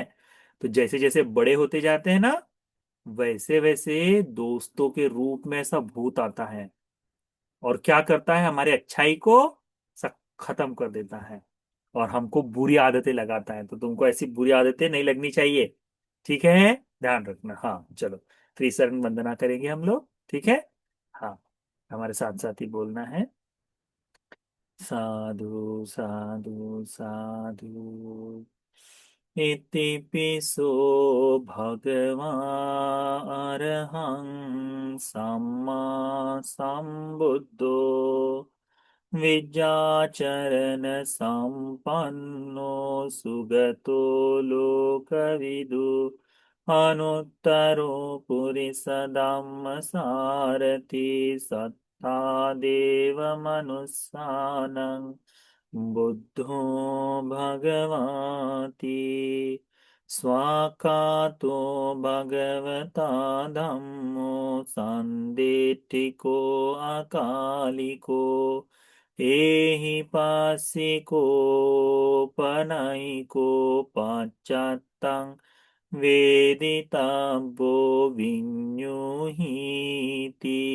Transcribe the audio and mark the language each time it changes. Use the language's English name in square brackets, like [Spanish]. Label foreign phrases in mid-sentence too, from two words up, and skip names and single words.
[Hindi] तो जैसे जैसे बड़े होते जाते हैं ना, वैसे वैसे दोस्तों के रूप में ऐसा भूत आता है, और क्या करता है, हमारे अच्छाई को सब खत्म कर देता है, और हमको बुरी आदतें लगाता है। तो तुमको ऐसी बुरी आदतें नहीं लगनी चाहिए, ठीक है। ध्यान रखना। हाँ चलो, त्रिशरण वंदना करेंगे हम लोग, ठीक है। हाँ, हमारे साथ साथ ही बोलना है। [Pali] साधु साधु साधु, इति पिसो भगवान् अरहं सम्मा सम्बुद्धो विद्याचरण संपन्नो सुगतो लोकविदु अनुत्तरो पुरिसधम्मसारथि सत्ता देवमनुस्सानं बुद्धो भगवाति स्वाकातो भगवता धम्मो सन्दिट्ठिको अकालिको एहि पासिको पनैको पाश्चात्तं वेदितव्यो विन्युहीति